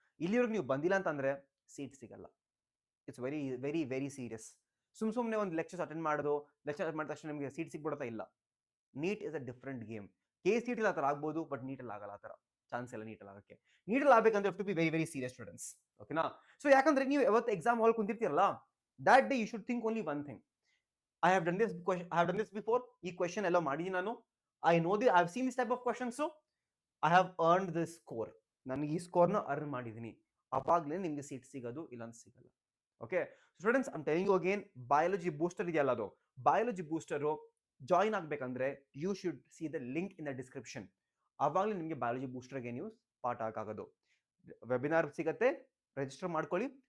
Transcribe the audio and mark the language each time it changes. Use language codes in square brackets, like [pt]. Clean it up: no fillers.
[kn] ಇಲ್ಲಿವರೆಗೂ ನೀವು ಬಂದಿಲ್ಲ ಅಂತಂದ್ರೆ ಸೀಟ್ ಸಿಗಲ್ಲ. [en] It's very very very serious. [kn] ಸುಮ್ಮನೆ ಒಂದು ಲೆಕ್ಚರ್ಸ್ ಅಟೆಂಡ್ ಮಾಡಿದ ತಕ್ಷಣ ನಿಮಗೆ ಸೀಟ್ ಸಿಗ್ಬಿಡುತ್ತಾ? ಇಲ್ಲ. [en] NEET is a different game. [kn] KCET ಆ ಥರ ಆಗ್ಬೋದು, ಬಟ್ ನೀಟಲ್ಲಿ ಆಗಲ್ಲ. ಆ ಥರ ಚಾನ್ಸ್ ಇಲ್ಲ ನೀಟಲ್ಲಿ ಆಗಕ್ಕೆ. ನೀಟಲ್ಲಿ ಆಗ್ಬೇಕಂದ್ರೆ [en] To be very very serious students. [kn] ಓಕೆನಾ? ಸೊ ಯಾಕಂದ್ರೆ ನೀವು ಯಾವತ್ತು exam hall ಕುಂತಿರ್ತೀರಲ್ಲ, [en] that day you should think only one thing. I have done this before. [kn] ಈ ಕ್ವೆಶ್ಚನ್ ಎಲ್ಲ ಮಾಡಿದೀನಿ ನಾನು. [en] I have seen this type of questions, so I have earned this score. [kn] ನನಗೆ ಈ ಸ್ಕೋರ್ನ ಅರ್ನ್ ಮಾಡಿದೀನಿ. ಅವಾಗಲೇ ನಿಮ್ಗೆ ಸೀಟ್ ಸಿಗೋದು, ಇಲ್ಲಾಂದ್ರೆ ಸಿಗಲ್ಲ. [en] okay students, I am telling you again, biology booster [kn] ಇದೆಯಲ್ಲ, ಅದು [en] Biology booster join ಆಗ್ಬೇಕಂದ್ರೆ you should see the link in the description. [kn] ಅವಾಗಲೇ ನಿಮಗೆ ಬಯಾಲಜಿ ಬೂಸ್ಟರ್ಗೆ ನೀವು ಪಾಠ ಆಗೋದು. ವೆಬಿನಾರ್ ಸಿಗತ್ತೆ, ರಿಜಿಸ್ಟರ್ ಮಾಡ್ಕೊಳ್ಳಿ.